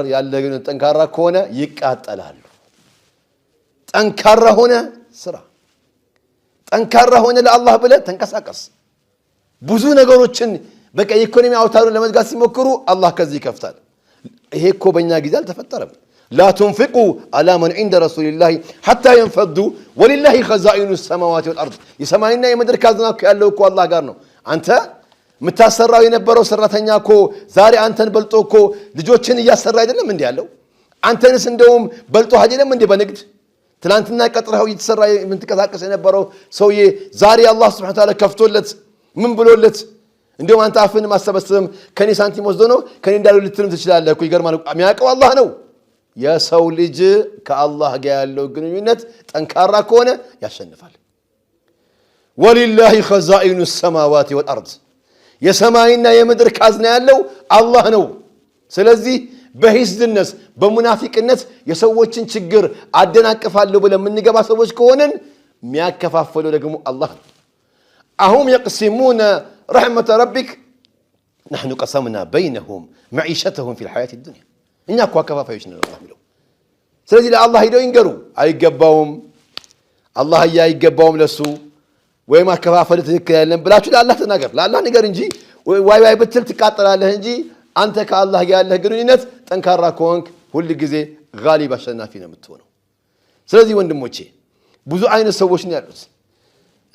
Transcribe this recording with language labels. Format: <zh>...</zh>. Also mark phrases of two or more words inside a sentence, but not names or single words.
<am>ያለ ግን ጠንካራ ከሆነ ይቃጠላሉ ጠንካራ ሆነ ስራ ጠንካራ ሆነ ለአላህ ብለህ ተንቀሳቀስ ብዙ ነገሮችን በቃ ኢኮኖሚ አውታሩን ለመዝጋት ሲሞክሩ አላህ ከዚህ ይከፍታል ይሄ እኮ በእኛ ጊዜ አልተፈጠረም</am> <ar>لا تنفقوا على من عند رسول الله حتى ينفضوا ولله خزائن السماوات والارض</ar> <am>የሰማይና የምድር ካዝና ያለው እኮ አላህ ጋር ነው አንተ ምታሰራው የነበረው ሰራተኛ እኮ ዛሬ አንተን በልጦ እኮ ልጆችን እያሰራ አይደለም እንዴ ያለው አንተንስ እንደውም በልጦ አይደለም እንዴ በንግድ ትላንትና ቀጥረው እየተሰራ ምንተቀሳቀስ የነበረው ሰውዬ ዛሬ አላህ</am> <ar>سبحانه وتعالى</ar> <am>ከፍቶለት ምን ብሎለት እንደውም አንተ አፍን ማሰበስም ከኔ ሳንቲም ወስዶ ነው ከኔ እንዳለው ልትልም ትችላለህ እኮ ይገርማል የሚያውቀው አላህ ነው የሰው ልጅ ከአላህ ጋር ያለው ግንኙነት ጠንካራ ከሆነ ያሸንፋል</am> <ar>ولله خزائن السماوات والارض</ar> <am>የሰማይና የምድር ካዝና ያለው አላህ ነው። ስለዚህ በሂስድነት በሙናፊቅነት የሰዎችን ችግር አደናቅፋለሁ ብለን የምንገባ ሰዎች ከሆነን የሚያከፋፈለው ደግሞ አላህ ነው። አሁም</am> <ar>يقسمون رحمة ربك نحن قسمنا بينهم معيشتهم في الحياة الدنيا</ar> <am>እኛ እኮ አከፋፋዮች ነን አላህ የሚለው። ስለዚህ ለአላህ ሄደው ይንገሩ። አይገባውም፣ አላህ አይገባውም ለሱ ወይም አከፋፈል ትክክል አይደለም ብላችሁ ለአላህ ተናገር። ለአላህ ነገር እንጂ ዋይ ዋይ ብትል ትቃጠላለህ እንጂ አንተ ከአላህ ጋር ያለህ ግንኙነት ጠንካራ ከሆንክ ሁሉ ጊዜ ጋሊብ አሸናፊ ነው የምትሆነው። ስለዚህ ወንድሞቼ ብዙ አይነት ሰዎች ነው ያሉት እዛ</am>